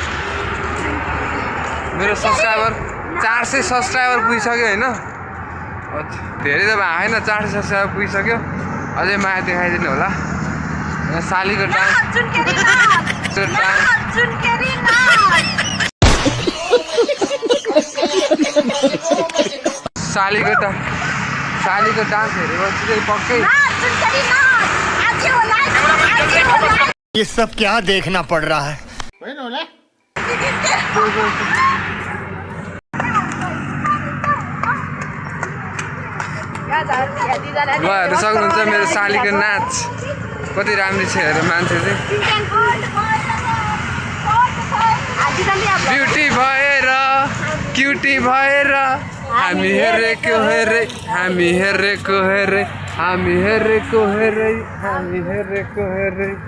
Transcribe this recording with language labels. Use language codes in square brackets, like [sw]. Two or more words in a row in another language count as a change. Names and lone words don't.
[ne] मेरो सब्सक्राइबर 400 सब्सक्राइबर पुगिसक्यो होइन धेरै त होइन 400 सब्सक्राइबर पुगिसक्यो अझै माया देखाइदिनु होला यहाँ सालीको डान्स सालीको डान्स हेरेपछि चाहिँ पक्कै [hi] ये सब क्या देखना पड़ रहा है [ne] ल हेर्नु सक्नुहुन्छ मेरो सालीको नाच कति राम्रो छ हेर मान्छे चाहिँ ब्युटी भएर क्युटी भएर हामी हेरेको हेरे हामी हेरेको हेरे हामी हेरेको हेरे हामी हेरेको हेरे